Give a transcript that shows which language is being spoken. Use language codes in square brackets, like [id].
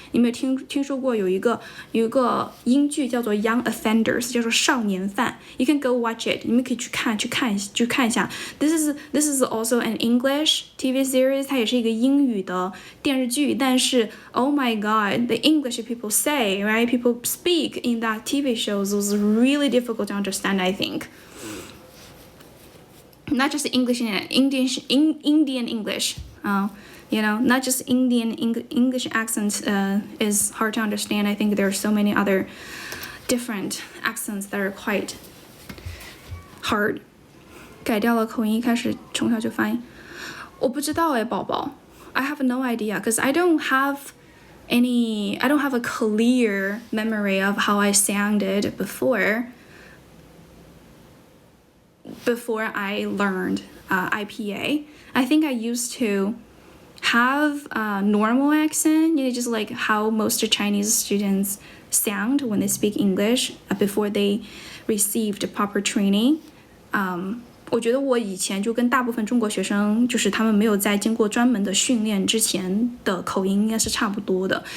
[zh] 你有没有听说过有一个英剧叫做 Young Offenders， 叫做少年犯 [en] You can go watch it. [zh] 你们可以去看一下。 [en] This is also an English TV series. [zh] 它也是一个英语的电视剧，但是 [en] Oh my God, the English people say, right? People speak in that TV shows was really difficult to understand, I think. Not just English and Indian English. Not just Indian English accents is hard to understand. I think there are so many other different accents that are quite hard. [zh] 改掉了口音，一开始从小就发音。我不知道哎，宝宝。 [en] I have no idea because I don't have a clear memory of how I sounded before I learned IPA. I think I used to have a normal accent, just like how most Chinese students sound when they speak English before they received proper training. [zh] 我觉得我以前就跟大部分中国学生，就是他们没有在经过专门的训练之前的口音应该是差不多的。